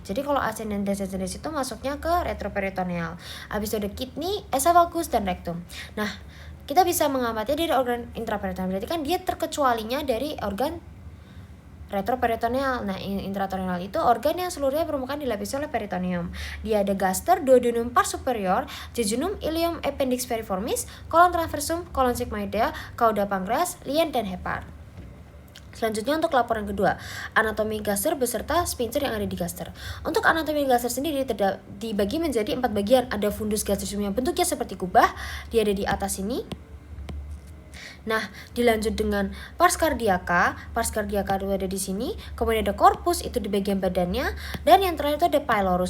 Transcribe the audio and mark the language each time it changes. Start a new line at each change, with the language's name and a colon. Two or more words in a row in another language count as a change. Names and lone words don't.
Indonesian: Jadi kalau ascendens dan descendens itu masuknya ke retroperitoneal. Habis itu ada kidney, esophagus dan rectum. Nah, kita bisa mengamatnya dari organ intraperitoneal. Berarti kan dia terkecualinya dari organ retroperitoneal. Nah, intraperitoneal itu organ yang seluruhnya permukaan dilapisi oleh peritoneum. Dia ada gaster,
Latin: duodenum pars superior,
Indonesian: jejunum, ileum,
Latin: appendix periformis,
Indonesian: kolon transversum, kolon sigmoidea, cauda pankreas, lien dan hepar. Selanjutnya untuk laporan kedua, anatomi gaster beserta sphincter yang ada di gaster. Untuk anatomi gaster sendiri dibagi menjadi 4 bagian. Ada
Latin: fundus gastricum
Indonesian: yang bentuknya seperti kubah, dia ada di atas ini. Nah, dilanjut dengan
Latin: pars cardiaca
Indonesian: itu ada di sini, kemudian ada corpus itu di bagian badannya, dan yang terakhir itu ada pylorus.